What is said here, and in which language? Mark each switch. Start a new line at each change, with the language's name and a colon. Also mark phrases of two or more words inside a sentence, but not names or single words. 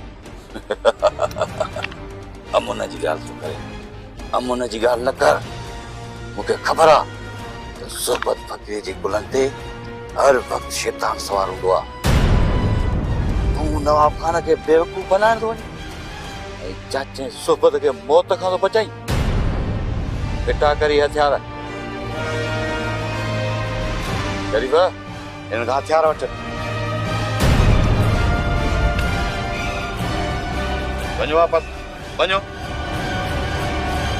Sindhi: अमुन जी ॻाल्हि तूं करे, अमुन जी ॻाल्हि न कर। मूंखे ख़बर आहे त सोबत फ़कीर जी गुलनि ते हर वक़्तु शैतान सवार हूंदो आहे। तूं नवाब खान खे बेवकूफ़ बनाइण थो वञे ऐं चाचे सोबत खे मौत खां थो बचाई। पिटा करी हथियार शरीफ़, हिन खां हथियार वठ। वञो वापसि, वञो।